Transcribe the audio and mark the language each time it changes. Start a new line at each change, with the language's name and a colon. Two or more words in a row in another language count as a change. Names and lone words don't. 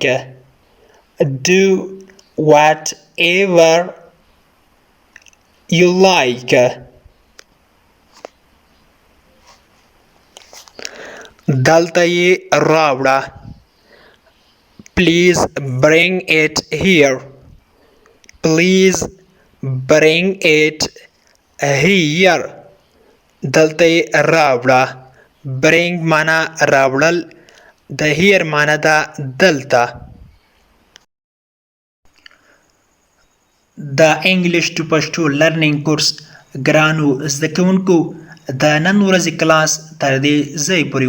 English: Do whatever you like.
Pashto: دلته یې راوړه
English: Please bring it here. Please bring it here.
Pashto: دلته یې راوړه Bring معنا راوړل د here معنا ده دلته د
English: English to Pashto learning course
Pashto: ګرانو زده کوونکو د نن ورځې کلاس تر دې ځای پورې